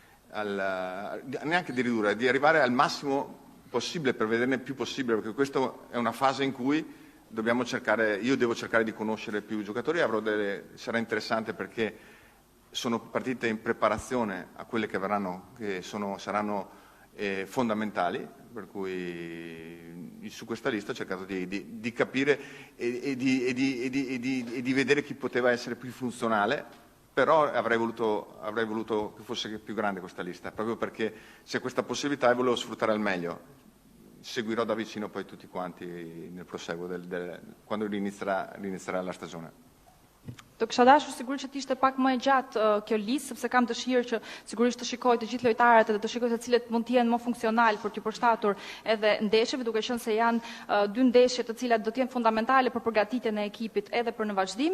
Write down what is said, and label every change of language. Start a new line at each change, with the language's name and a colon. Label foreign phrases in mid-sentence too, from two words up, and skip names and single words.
Italian: neanche di ridurre, di arrivare al massimo possibile per vederne più possibile, perché questa è una fase in cui io devo cercare di conoscere più giocatori, sarà interessante perché sono partite in preparazione a quelle che verranno, saranno fondamentali, per cui su questa lista ho cercato di capire e di vedere chi poteva essere più funzionale. Però avrei voluto che fosse più grande questa lista, proprio perché c'è questa possibilità e volevo sfruttare al meglio. Seguirò da vicino poi tutti quanti nel proseguo, quando rinizierà la stagione.
Albanian: Do kisha dashur sigurisht që të ishte pak më e gjatë kjo listë, sepse kam dëshirë që sigurisht të shikoj të gjithë lojtarët dhe të shikoj se cilët mund të jenë më funksional për t'u përshtatur edhe ndeshjeve, duke qenë se janë dy ndeshje të cilat do të jenë fundamentale për përgatitjen e ekipit edhe për në vazhdim.